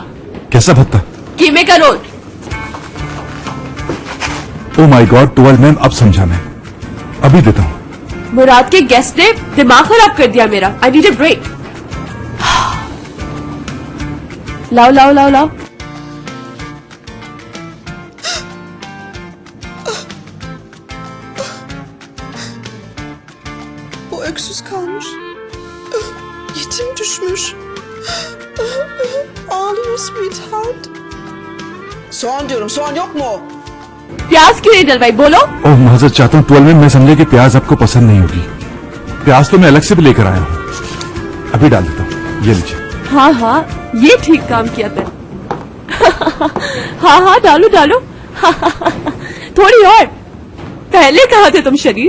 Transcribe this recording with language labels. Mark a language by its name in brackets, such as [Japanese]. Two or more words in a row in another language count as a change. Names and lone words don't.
[Hindi] कैसा भत्ता? कीमे का रोल। [English] Oh my god [Hindi] टुअल मैम, अब समझा मैं, अभी देता हूँ। मुराद के गेस्ट ने दिमाग खराब कर दिया मेरा। [English] I need a break. [Hindi] लाओ लाओ लाओ लाओ। [Turkish] O öksüz kalmış. Yetim düşmüş. Ağlıyor sweetheart. Soğan diyorum, soğan yok mu? [Hindi] प्याज क्यों नहीं डलवाई बोलो? ओह माजरत चाहता हूँ टुअल मैम, मैं समझे कि प्याज आपको पसंद नहीं होगी। प्याज तो मैं अलग से भी लेकर आया हूँ, अभी डाल देता हूँ, ये लीजिए। हाँ हाँ, ये ठीक काम किया तुम। हाँ हाँ डालो डालो। थोड़ी और, पहले कहा थे तुम शरीर।